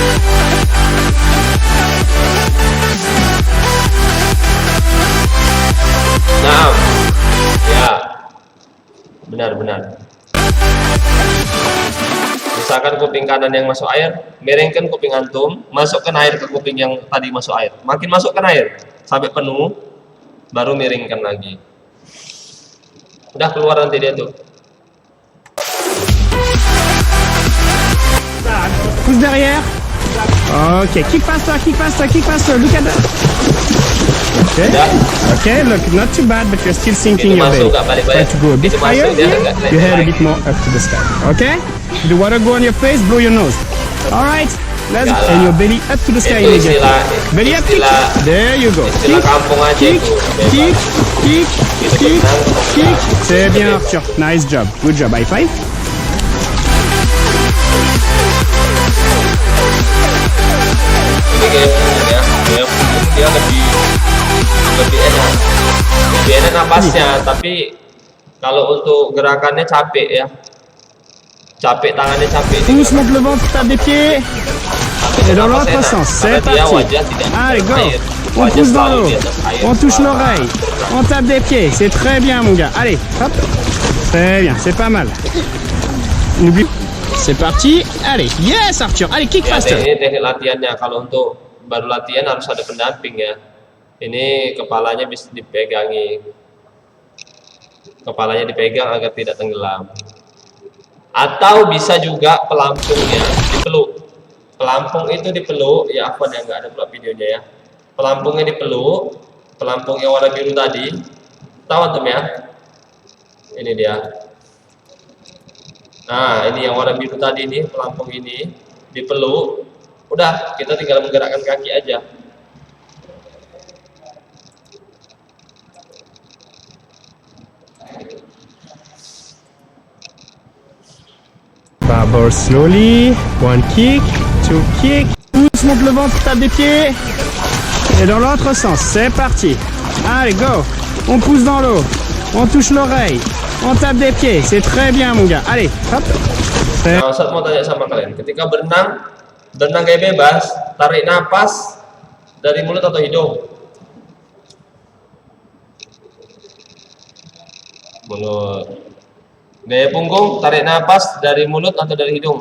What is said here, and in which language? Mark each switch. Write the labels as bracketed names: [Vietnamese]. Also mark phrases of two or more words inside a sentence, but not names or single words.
[Indonesian] Nah, ya, benar. Misalkan kuping kanan yang masuk air, miringkan kuping antum, masukkan air ke kuping yang tadi masuk air. Makin masukkan air sampai penuh, baru miringkan lagi. Udah keluar nanti dia tuh. [French] Pousse derrière. [English] Ok, kick faster. Look at that. Okay. Okay, look, not too bad, but you're still sinking your belly. Try to go a bit higher here. Your head a bit more up to the sky. Okay? The water go on your face, blow your nose. All right. Let's go. And your belly up to the sky immediately. Belly up, kick. There you go. Kick. [French] C'est bien, Arthur. [English] Nice job. Good job. High five. [Indonesian] Ini gaya punggung ya, dia lebih enak napasnya, tapi kalau untuk gerakannya capek ya, tangannya capek. [French] Pousse, monte le ventre, tape des pieds. Et dans l'autre sens, c'est parti. Allez, go. On pousse dans l'eau, on touche l'oreille, on tape des pieds. C'est très bien, mon gars. Allez, hop. Très bien, c'est pas mal. N'oublie. C'est parti. Allez, yes, Arthur. Allez, [English] kick faster. [Indonesian] Ini teknik latihannya. Kalau untuk baru latihan harus ada pendamping ya. Ini kepalanya bisa dipegangi. Kepalanya dipegang agar tidak tenggelam. Atau bisa juga pelampungnya dipeluk. Pelampung itu dipeluk, ya apa yang nggak ada pula videonya ya. Pelampungnya dipeluk, pelampung yang warna biru tadi. Tahu antum ya? Ini dia. Nah, ini yang warna biru tadi nih, pelampung ini dipeluk. Udah, kita tinggal menggerakkan kaki aja. [English] Barbell slowly. One kick, two kick. [French] Pousse, monte le ventre, tape des pieds. Et dans l'autre sens, c'est parti. Allez, go. On pousse dans l'eau. On touche l'oreille. On tape des pieds. C'est très bien, mon gars. Allez, hop. [Indonesian] Nah, Ustaz mau tanya sama kalian. Ketika berenang gaya bebas, tarik napas dari mulut atau hidung? Mulut. Gaya punggung, tarik napas dari mulut atau dari hidung?